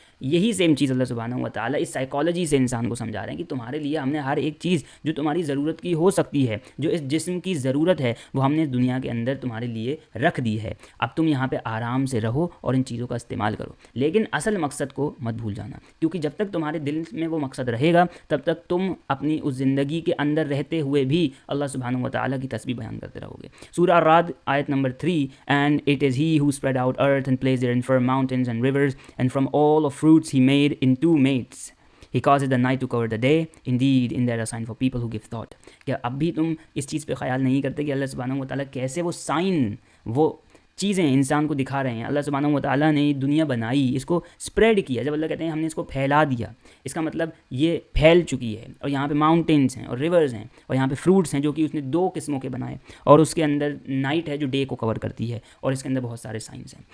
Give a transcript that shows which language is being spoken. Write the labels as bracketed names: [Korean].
[Urdu] یہی سیم چیز اللہ سبحانہ و تعالیٰ اس سائیکالوجی سے انسان کو سمجھا رہے ہیں کہ تمہارے لیے ہم نے ہر ایک چیز جو تمہاری ضرورت کی ہو سکتی ہے، جو اس جسم کی ضرورت ہے، وہ ہم نے دنیا کے اندر تمہارے لیے رکھ دی ہے. اب تم یہاں پہ آرام سے رہو اور ان چیزوں کا استعمال کرو، لیکن اصل مقصد کو مت بھول جانا، کیونکہ جب تک تمہارے دل میں وہ مقصد رہے گا تب تک تم اپنی اس زندگی کے اندر رہتے ہوئے بھی اللہ سبحانہ و تعالیٰ کی تسبیح بیان کرتے رہو گے. [English] سورہ الرعد آیت number 3، and it is he who spread out earth and placed therein firm mountains and rivers, and from all of fruits he made in two mates. He causes the night to cover the day. Indeed, in there a sign for people who give thought. [Urdu] کیا اب بھی تم اس چیز پہ خیال نہیں کرتے کہ اللہ سبحانہ و تعالیٰ کیسے وہ سائن، وہ چیزیں انسان کو دکھا رہے ہیں. اللہ سبحانہ و تعالیٰ نے دنیا بنائی, اس کو اسپریڈ کیا. جب اللہ کہتے ہیں ہم نے اس کو پھیلا دیا, اس کا مطلب یہ پھیل چکی ہے, اور یہاں پہ ماؤنٹینس ہیں اور ریورز ہیں, اور یہاں پہ فروٹس ہیں جو کہ اس نے 2 قسموں کے بنائے, اور اس کے اندر نائٹ ہے جو ڈے کو کور کرتی ہے, اور اس کے اندر بہت سارے سائنس ہیں.